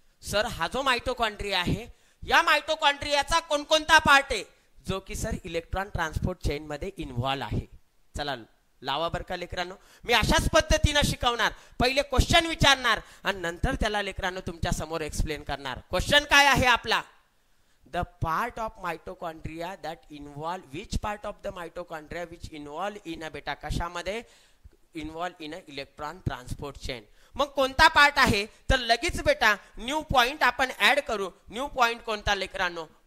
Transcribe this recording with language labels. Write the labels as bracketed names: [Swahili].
[Marathi] Sir हा जो mitochondria आहे, या मायटोकॉन्ड्रियाचा कोणकोणता पार्ट आहे जो की सर इलेक्ट्रॉन ट्रान्सपोर्ट चेन मध्ये इन्व्हॉल्व आहे? चला लावा बर का लेकरांनो. मी अशाच पद्धतीने शिकवणार. पहिले क्वेश्चन विचारणार आणि नंतर त्याला लेकरांनो तुमच्या समोर एक्सप्लेन करणार. क्वेश्चन काय आहे आपला? [English] The part of mitochondria that involve, which part of the mitochondria which involve in a beta [Marathi] कशामध्ये? [English] Involve in a electron transport chain. [Marathi] मग कोणता पार्ट आहे? तर लगेच बेटा न्यू पॉइंट आपण ऍड करू. न्यू पॉइंट कोणता लेकरांनो?